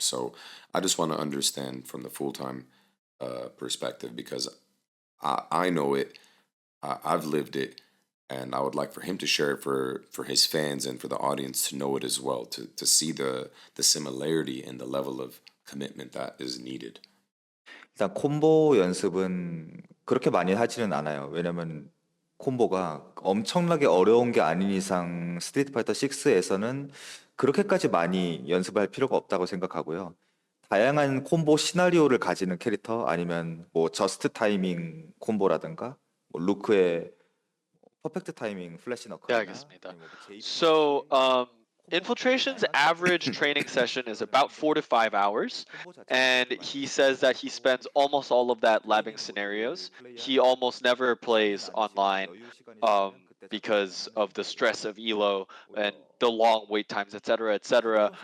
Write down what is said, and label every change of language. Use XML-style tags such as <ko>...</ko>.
<en>So I just want to understand from the full time perspective because I know it, I've lived it, and I would like for him to share it for his fans and for the audience to know it as well, to see the similarity and the level of commitment that is needed.</en> <ko>일단 콤보 연습은 그렇게 많이 하지는 않아요. 왜냐면 콤보가 엄청나게 어려운 게 아닌 이상 스트리트 파이터 6에서는 그렇게까지 많이 연습할 필요가 없다고 생각하고요. 다양한 콤보 시나리오를 가지는 캐릭터 아니면 뭐 저스트 타이밍 콤보라든가 뭐 루크의 퍼펙트 타이밍 플래시 네, 너클이나 알겠습니다. 아니면 뭐 JP</ko> <en>So, Infiltration's average training session is about 4 to 5 hours, and he says that he spends almost all of that labbing scenarios. He almost never plays online because of the stress of elo and the long wait times, etc., etc.</en>